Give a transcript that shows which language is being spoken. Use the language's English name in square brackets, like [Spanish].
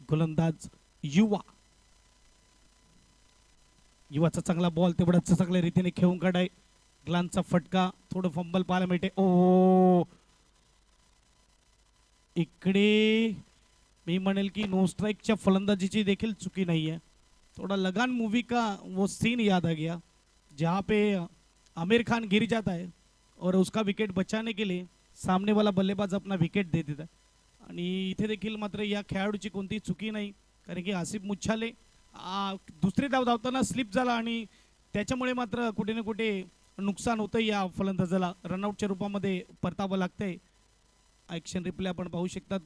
[Marathi] गोलंदाज युवाचा चांगला बॉल तेवढाच चांगल्या रीतीने खेळून काढाय. ग्लानचा फटका, थोडं फंबल पाहायला मिळते. ओ इकडे मी म्हणेल की नो स्ट्राइकच्या फलंदाजीची देखील चुकी [Hindi] नहीं है. थोड़ा लगान मूवी का वो सीन याद आ गया जहाँ पे आमिर खान गिर जाता है और उसका विकेट बचाने के लिए सामने वाला बल्लेबाज अपना विकेट दे देता है. [Marathi] आणि इथे देखील मात्र या खेळाडूची कोणतीही चुकी नाही, कारण की आसिफ मुच्छाले दुसरी धाव धावताना स्लिप झाला आणि त्याच्यामुळे मात्र कुठे ना कुठे नुकसान होतं. या फलंदाजाला रनआउटच्या रूपामध्ये परतावं लागतंय. ॲक्शन रिप्ले आपण पाहू शकतात.